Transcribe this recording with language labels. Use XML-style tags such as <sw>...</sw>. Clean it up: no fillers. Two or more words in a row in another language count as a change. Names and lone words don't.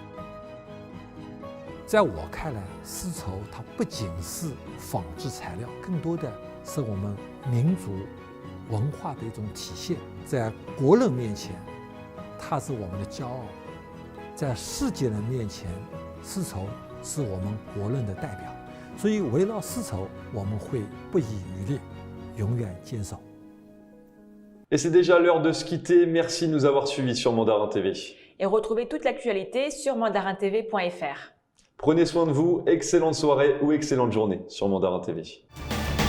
<zh>在我看来，丝绸它不仅是纺织材料，更多的是我们民族文化的一种体现。在国人面前，它是我们的骄傲；在世界人面前，丝绸是我们国人的代表。所以，围绕丝绸，我们会不遗余力，永远坚守。</zh> <fr>Et c'est déjà l'heure de se quitter. Merci de nous avoir suivis sur Mandarin TV. Et retrouvez toute l'actualité sur mandarintv.fr. Prenez soin de vous, excellente soirée ou excellente journée sur Mandarin TV.</fr>